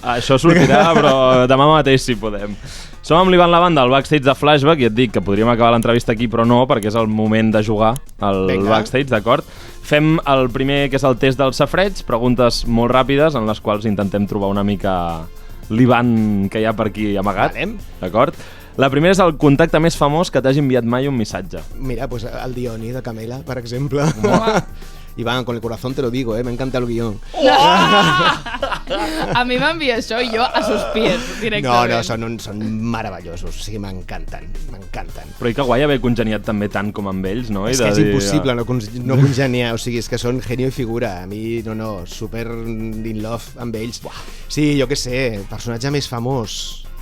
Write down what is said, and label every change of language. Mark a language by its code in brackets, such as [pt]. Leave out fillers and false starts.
[ca] Això sortirà, però demà mateix si podem. Som amb l'Ivan Lavanda al backstage de Flashback i et dic que podríem acabar l'entrevista aquí, però no, perquè és el moment de jugar al Vinga. backstage, d'acord? Fem el primer, que és el test dels safareig, preguntes molt ràpides en les quals intentem trobar una mica l'Ivan que hi ha per aquí amagat, Vale. d'acord? La primera és el contacte més famós que t'hagi enviat mai un missatge. Mira, pues el Dioni de Camela, per exemple. [es] Iván, con el corazón te lo digo, me encanta el guión. [ca] A mi m'envia això i jo [es] a sus pies, [ca] directament. Són meravellosos, o sigui, m'encanten. Però i que guai haver congeniat també tant com amb ells, no? És que és impossible no congeniar, o sigui, és que són genio i figura. A mi, [en] super in love [ca] amb ells. Sí, jo què sé, personatge més famós.